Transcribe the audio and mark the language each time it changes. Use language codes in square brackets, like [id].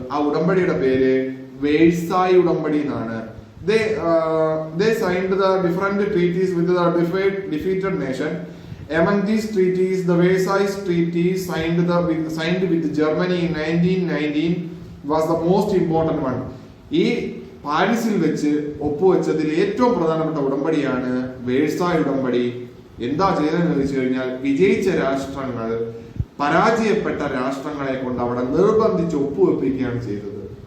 [ml] ആ ഉടമ്പടിയുടെ പേര് വേഴ്സായി ഉടമ്പടി എന്നാണ്. [en] They signed the different treaties with the defeated nation. Among these treaties, the Versailles Treaty signed with Germany in 1919 was the most important one. [ml] ഈ പാരീസിൽ വെച്ച് ഒപ്പുവെച്ചതിൽ ഏറ്റവും പ്രധാനപ്പെട്ട ഉടമ്പടിയാണ് വേഴ്സായ് ഉടമ്പടി. എന്താ ചെയ്തതെന്ന് ചോദിച്ചു കഴിഞ്ഞാൽ വിജയിച്ച രാഷ്ട്രങ്ങൾ പരാജയപ്പെട്ട രാഷ്ട്രങ്ങളെ കൊണ്ട് അവിടെ നിർബന്ധിച്ച് ഒപ്പുവെപ്പിക്കുകയാണ് ചെയ്തത്.